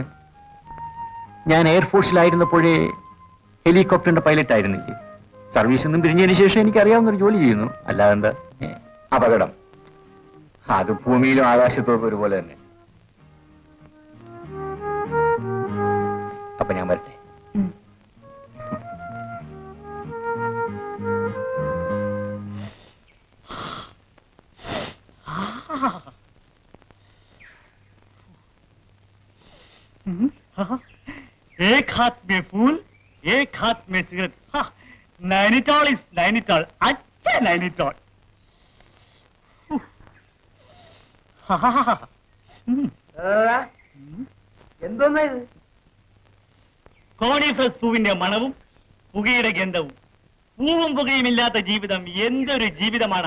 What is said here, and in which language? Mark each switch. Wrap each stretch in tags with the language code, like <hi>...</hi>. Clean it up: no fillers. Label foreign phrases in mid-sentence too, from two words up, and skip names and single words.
<ml>ഞാൻ എയർഫോഴ്സിലായിരുന്നപ്പോഴേ ഹെലികോപ്റ്ററിന്റെ പൈലറ്റ് ആയിരുന്നില്ലേ? സർവീസിൽ നിന്നും പിരിഞ്ഞതിന് ശേഷം എനിക്ക് അറിയാവുന്നൊരു ജോലി ചെയ്യുന്നു. അല്ലാതെ എന്താ? അപകടം അത് ഭൂമിയിലും ആകാശത്തും ഒരുപോലെ തന്നെ. അപ്പൊ ഞാൻ വരട്ടെ.</ml> <hi>एक हाथ में फूल, एक हाथ में सिगरेट. नैनीताल इज नैनीताल. अच्छा नैनीताल.</hi> <ml>എന്തോന്നാ ഇത്? കോണിഫസ് പൂവിന്റെ മണവും പുകയുടെ ഗന്ധവും. പൂവും പുകയും ഇല്ലാത്ത ജീവിതം എന്തൊരു ജീവിതമാണ്.</ml>